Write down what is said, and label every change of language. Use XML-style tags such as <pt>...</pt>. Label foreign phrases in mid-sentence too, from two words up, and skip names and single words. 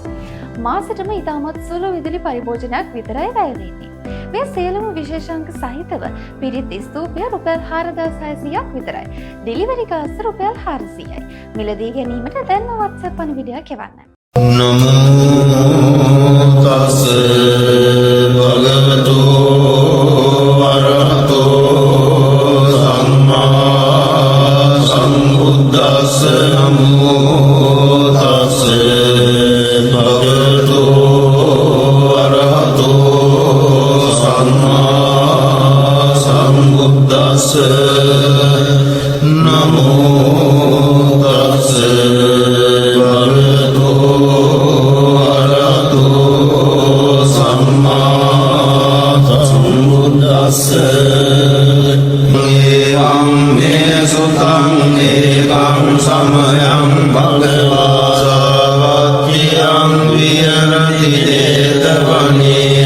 <si>මාසෙටම ඉතාමත් සුළු විදුලි පරිභෝජනයක් විතරයි වැය වෙන්නේ. මේ සියලුම විශේෂාංක සහිතව පිරිත් ස්තූපය රුපියල් 4600ක් විතරයි.</si> <en>delivery cost</en> <si>රුපියල් 400යි. මිලදී ගැනීමට දැන්ම WhatsApp පණිවිඩයක් එවන්න.</si> <pi>නමෝ තස් භගවතු වරහතෝ සම්මා සම්බුද්දස්ස නමෝ තස් භගවතු වරහතෝ සම්මා සම්බුද්දස්ස නමෝ තස් समयं भगवासावत्यं विहरति देतवने</pi>